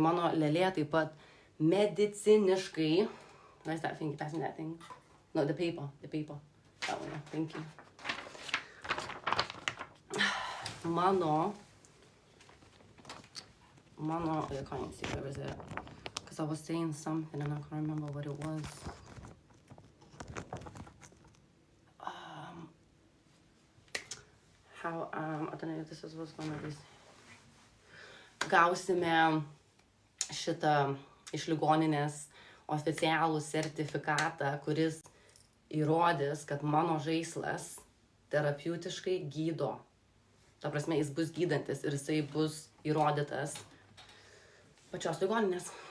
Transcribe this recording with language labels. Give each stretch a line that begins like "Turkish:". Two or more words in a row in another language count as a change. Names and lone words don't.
Lithuanian: mano lėlė taip pat mediciniškai.
English: Where's that thing? Passing that thing. No, the paper. That one, thank you. Mano, I can't see, where is it? Because I was saying something and I can't remember what it was. I don't know if this is what's one of these.
Lithuanian: Gausime šitą iš ligoninės oficialų sertifikatą, kuris įrodys, kad mano žaislas terapeutiškai gydo. Ta prasme, jis bus gydantis ir jisai bus įrodytas pačios ligoninės.